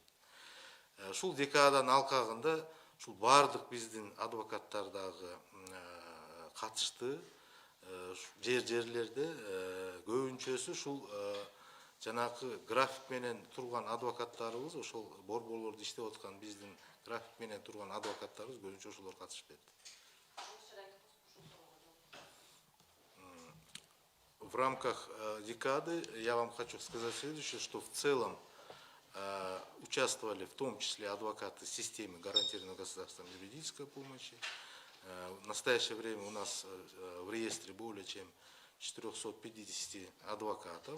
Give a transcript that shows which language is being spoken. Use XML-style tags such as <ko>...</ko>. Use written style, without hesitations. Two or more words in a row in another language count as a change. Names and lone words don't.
<ky>Ушул декаданын алкагында ушул бардык биздин адвокаттар дагы катышты. Жерлерде көбүнчөсү ушул жанакы график менен турган адвокаттарыбыз, ошол борборлордо иштеп аткан биздин график менен турган адвокаттарыбыз көбүнчө ошолор катышып берди.</ky> <ru>В рамках декады я вам хочу сказать следующее, что в целом участвовали в том числе адвокаты системы гарантированной государством юридической помощи. В настоящее время у нас в реестре более чем 450 адвокатов.</ru>